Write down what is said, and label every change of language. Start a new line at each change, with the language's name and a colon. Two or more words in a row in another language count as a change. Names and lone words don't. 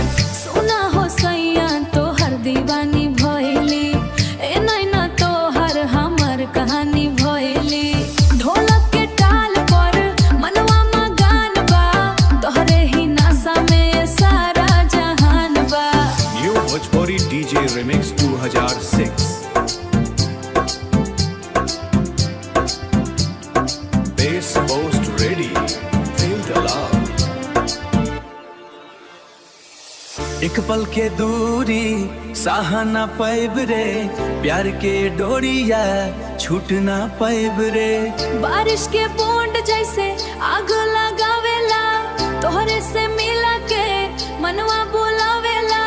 Bhojpuri: दीवानी भइली ए नैना तोहर हमर कहानी भइली। ढोलक के ताल पर मनवा मगन बा, तोहरे ही नशा में सारा जहान बा।
English: New Bhojpuri DJ Remix 2006. Bass Post ready. Feel the love.
Bhojpuri: एक पल के दूरी सहाना पैब रे, प्यार के डोरिया छूट ना पैब रे। बारिश के बूंद जैसे आग लगावेला, तोहरे से मिला के मनवा बुलावेला।